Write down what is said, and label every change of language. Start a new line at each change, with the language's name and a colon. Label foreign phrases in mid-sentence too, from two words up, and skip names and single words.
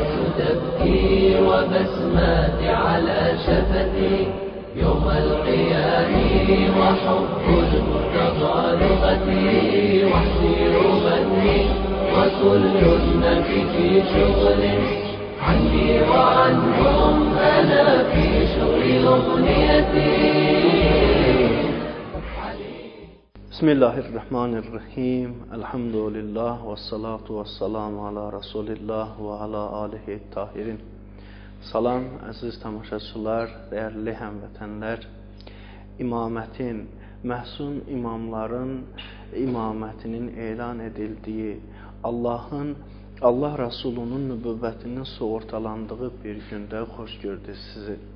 Arabic: تبكي وبسمات على شفتي يوم القيام وحب المرتضى لغتي وحسير مني وكل الناس في شغل عني وعنهم أنا في شغل أغنيتي. بسم الله الرحمن الرحيم. الحمد لله و الصلاة و السلام على رسول الله و على آله الطاهرين.
Azerbaijani: Salam, əziz tamaşaçılar, dəyərli həmvətənlər. İmamətin, məhsun imamların imamətinin elan edildiyi, Allah Rasulunun nübüvvətinin sığortalandığı bir gündə xoş gördük sizi.